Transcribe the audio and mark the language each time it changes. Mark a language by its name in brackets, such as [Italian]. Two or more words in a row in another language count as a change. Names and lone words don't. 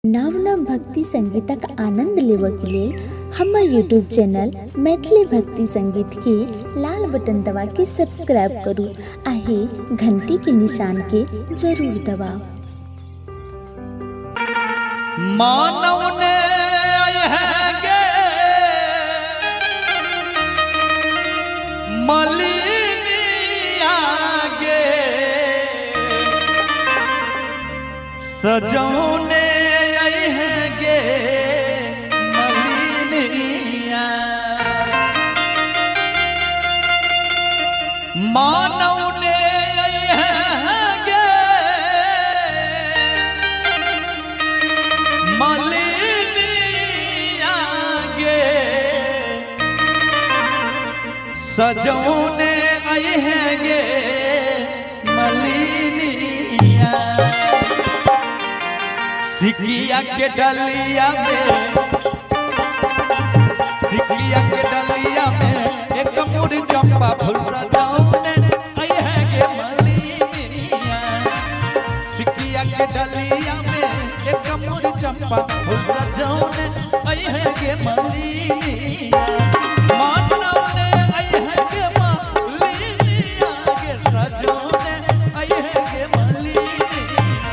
[Maithili] नव नव भक्ति संगीतक आनंद लेबक लेल हमर [English] YouTube channel [Maithili] मैथिली भक्ति संगीत के लाल बटन दबा के सब्सक्राइब करू आ घंटी के निशान के जरूर दबाओ। मानव ने गे मलिनिया गे सजौने गे मलिनिया मानव ने गे मलिनिया गे सजौने गे मलिनिया सिकिया के डलिया में एक मुड़ चंपा फूल सजौने गे मलिनिया सिकिया के डलिया में एक मुड़ चंपा फूल सजौने गे मलिनिया मानव ने गे मलिनिया गे सजौने गे मलिनिया